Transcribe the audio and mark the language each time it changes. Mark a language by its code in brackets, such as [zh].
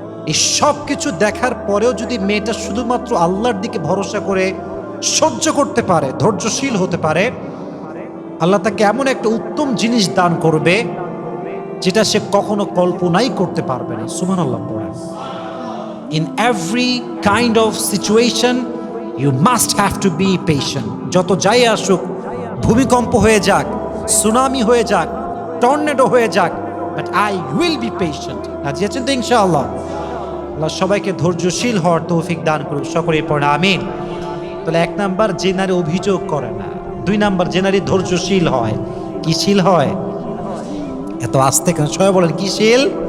[bn] এই সব কিছু দেখার পরেও যদি মেয়েটা শুধুমাত্র আল্লাহর দিকে ভরসা করে সহ্য করতে পারে, ধৈর্যশীল হতে পারে, আল্লাহ তাকে এমন একটা উত্তম জিনিস দান করবে যেটা সে কখনো কল্পনাই করতে পারবে না। সুবহানাল্লাহ পড়েন। [en] In every kind of situation you must have to be patient. [bn] যত যাই আসুক, ভূমিকম্প হয়ে যাক, সুনামি হয়ে যাক, টর্নেডো হয়ে যাক, [en] But I will be patient. [bn] রাজি আছেন তো ইনশাআল্লাহ? আল্লাহ সবাইকে ধৈর্যশীল হওয়ার তৌফিক দান করুক, সকলেই পড়েন আমিন। তাহলে 1 নাম্বার, যে নারী অভিযোগ করে না। 2 নাম্বার, যে নারী ধৈর্যশীল হয়। কি শীল হয়? এত আস্তে কেন? সবাই বলেন কি শীল?